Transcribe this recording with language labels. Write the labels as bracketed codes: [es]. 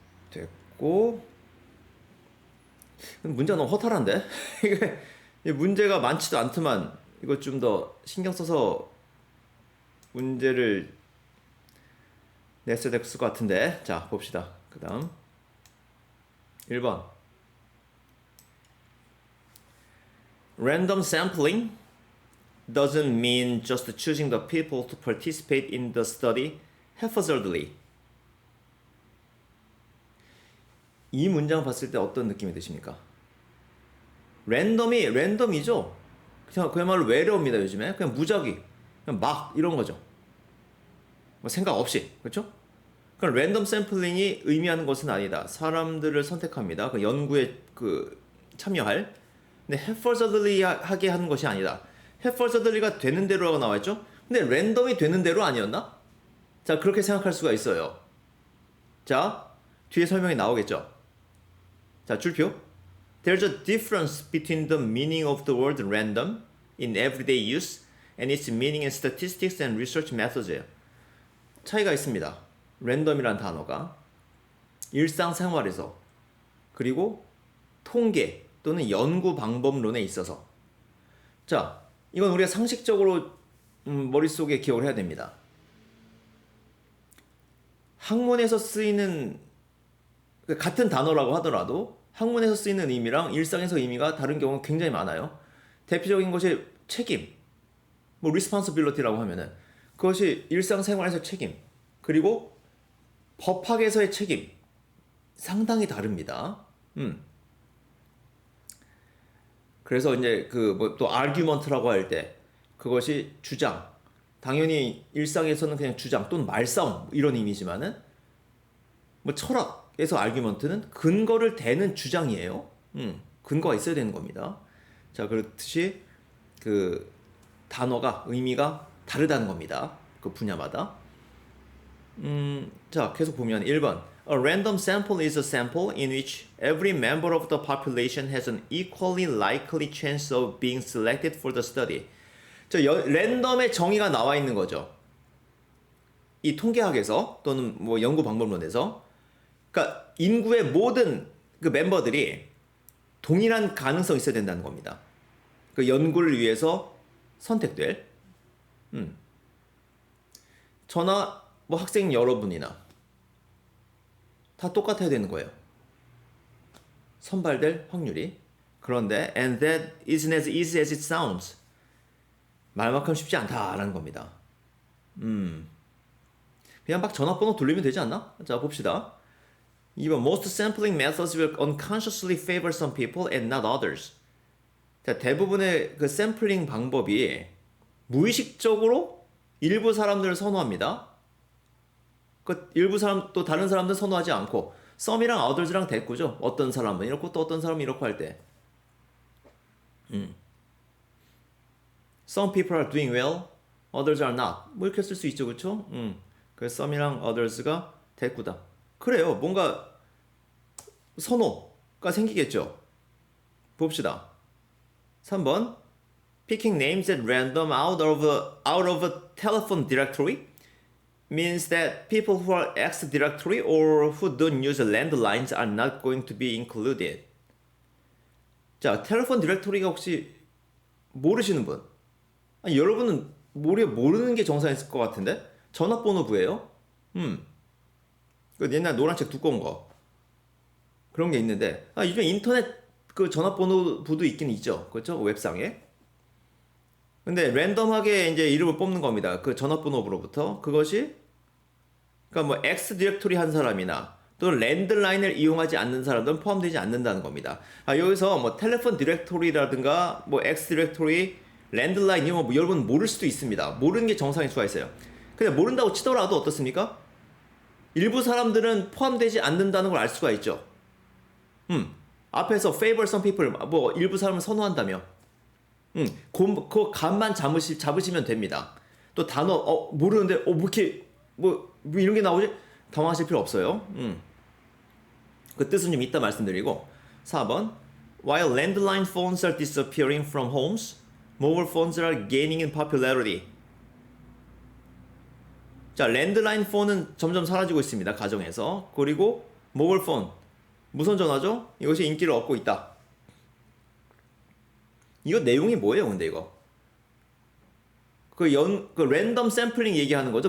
[ko] 됐고 문제가 너무 허탈한데 이게 문제가 많지도 않지만 이거 좀 더 신경 써서 문제를 냈어야 될 것 같은데 자 봅시다. 그 다음 1번 [en] Random sampling doesn't mean just choosing the people to participate in the study haphazardly. [ko] 이 문장 봤을 때 어떤 느낌이 드십니까? 랜덤이죠. 그야말로 외래어입니다. 요즘에 그냥 무작위, 그냥 막 이런 거죠. 뭐 생각 없이, 그렇죠? 그러니까 랜덤 샘플링이 의미하는 것은 아니다. 사람들을 선택합니다. 그 연구에 참여할. 근데 haphazardly 하게 하는 것이 아니다. haphazardly가 되는 대로라고 나와 있죠. 근데 랜덤이 되는 대로 아니었나? 자 그렇게 생각할 수가 있어요. 자 뒤에 설명이 나오겠죠. 자 줄표. [en] There's a difference between the meaning of the word random in everyday use and its meaning in statistics and research methods예요. [ko] 차이가 있습니다. 랜덤이란 단어가 일상생활에서 그리고 통계 또는 연구 방법론에 있어서 자 이건 우리가 상식적으로 머릿속에 기억을 해야 됩니다. 학문에서 쓰이는 같은 단어라고 하더라도 학문에서 쓰이는 의미랑 일상에서 의미가 다른 경우가 굉장히 많아요. 대표적인 것이 책임, 뭐 responsibility라고 하면은 그것이 일상생활에서 책임, 그리고 법학에서의 책임 상당히 다릅니다. 그래서 이제 또 argument라고 할 때 그것이 주장, 당연히 일상에서는 그냥 주장 또는 말싸움 이런 의미지만은 뭐 철학에서 argument는 근거를 대는 주장이에요. 근거가 있어야 되는 겁니다. 자 그렇듯이 그 단어가 의미가 다르다는 겁니다. 그 분야마다. 자 계속 보면 1번 [en] A random sample is a sample in which every member of the population has an equally likely chance of being selected for the study. [ko] 자, 랜덤의 정의가 나와 있는 거죠. 이 통계학에서 또는 뭐 연구 방법론에서 그러니까 인구의 모든 그 멤버들이 동일한 가능성이 있어야 된다는 겁니다. 그 연구를 위해서 선택될 저나 뭐 학생 여러분이나 다 똑같아야 되는 거예요. 선발될 확률이. 그런데 [en] and that isn't as easy as it sounds. [ko] 말만큼 쉽지 않다라는 겁니다. 그냥 막 전화번호 돌리면 되지 않나? 자 봅시다. 2번 [en] Most sampling methods will unconsciously favor some people and not others. [ko] 자, 대부분의 그 샘플링 방법이 무의식적으로 일부 사람들을 선호합니다. 그 일부 사람 또 다른 사람들 선호하지 않고 some이랑 others랑 대꾸죠. 어떤 사람은 이렇고 또 어떤 사람은 이렇고 할 때. [en] Some people are doing well, others are not. [ko] 뭐 이렇게 쓸 수 있죠, 그렇죠? 그래서 some이랑 others가 대꾸다. 그래요. 뭔가 선호가 생기겠죠. 봅시다. 3번 [en] Picking names at random out of a telephone directory means that people who are X directory or who don't use landlines are not going to be included. [ko] 자, 텔레폰 디렉토리가 혹시 모르시는 분? 아니, 여러분은 모르는 게 정상일 것 같은데? 전화번호부예요? 그 옛날 노란 책 두꺼운 거. 그런 게 있는데, 요즘 인터넷 그 전화번호부도 있긴 있죠. 그렇죠? 웹상에. 근데 랜덤하게 이제 이름을 뽑는 겁니다. 그 전화번호부로부터. 그것이 그러니까 뭐 X 디렉토리 한 사람이나 또는 랜드라인을 이용하지 않는 사람들은 포함되지 않는다는 겁니다. 여기서 뭐 텔레폰 디렉토리라든가 뭐 X 디렉토리 랜드라인 이런 거 여러분 모를 수도 있습니다. 모르는 게 정상일 수가 있어요. 근데 모른다고 치더라도 어떻습니까? 일부 사람들은 포함되지 않는다는 걸 알 수가 있죠. 앞에서 [en] favor some people [ko] 뭐 일부 사람을 선호한다며. 그 감만 잡으시면 됩니다. 또 단어 모르는데 뭐 이렇게 뭐 이런 게 나오지? 당황하실 필요 없어요. 그 뜻은 좀 이따 말씀드리고 4번 [en] While landline phones are disappearing from homes, mobile phones are gaining in popularity. [ko] 자, 랜드라인 폰은 점점 사라지고 있습니다. 가정에서. 그리고 모바일 폰, 무선 전화죠? 이것이 인기를 얻고 있다. 이거 내용이 뭐예요, 근데 이거? 그 랜덤 샘플링 얘기하는 거죠.